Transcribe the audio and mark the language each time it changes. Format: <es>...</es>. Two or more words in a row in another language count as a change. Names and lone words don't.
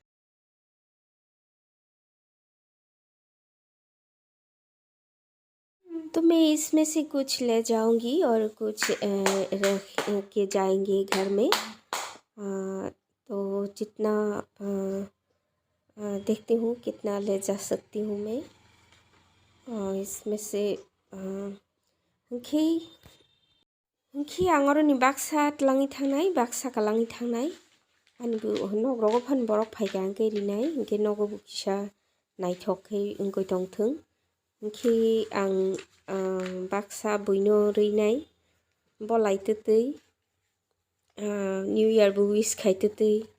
<hi>तो मैं इसमें से कुछ ले जाऊंगी और कुछ रख के जाएंगे घर में। तो जितना देखती हूँ कितना ले जा सकती हूँ मैं।</hi> <brx>इसमें से घी आंगरनि बाक्सा तलाङि थांनाय बाक्सा कालाङि थांनाय आंबो नगराव फान बरक फायगांगे रिनाय इंके नगो बुकिसा नायथकै इंगै दंथों इंके आं बाक्सा बयनो रैनाय बलायतोतै</brx> <en>new year</en> <brx>बो विश खायतोतै।</brx>